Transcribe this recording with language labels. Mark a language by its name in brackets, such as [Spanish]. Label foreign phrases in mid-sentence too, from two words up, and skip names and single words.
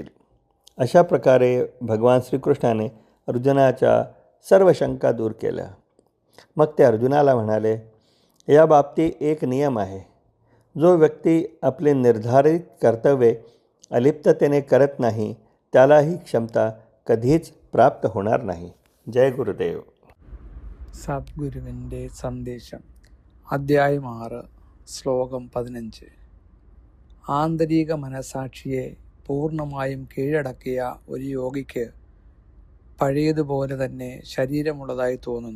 [Marathi] अशा प्रकारे भगवान श्रीकृष्णाने अर्जुनाच्या सर्व शंका दूर केल्या. मग ते अर्जुनाला म्हणाले, या बाबतीत एक नियम आहे. जो व्यक्ती आपले निर्धारित कर्तव्ये अलिप्ततेने करत नाही त्याला ही क्षमता कधीच प्राप्त होणार नाही. जय गुरुदेव. [Malayalam] സദ്ഗുരുവിൻ്റെ സന്ദേശം. അധ്യായം 6, ശ്ലോകം 15. ആന്തരിക മനസാക്ഷിയെ പൂർണ്ണമായും കീഴടക്കിയ ഒരു യോഗിക്ക് പഴയതുപോലെ തന്നെ ശരീരമുള്ളതായി തോന്നുന്നു.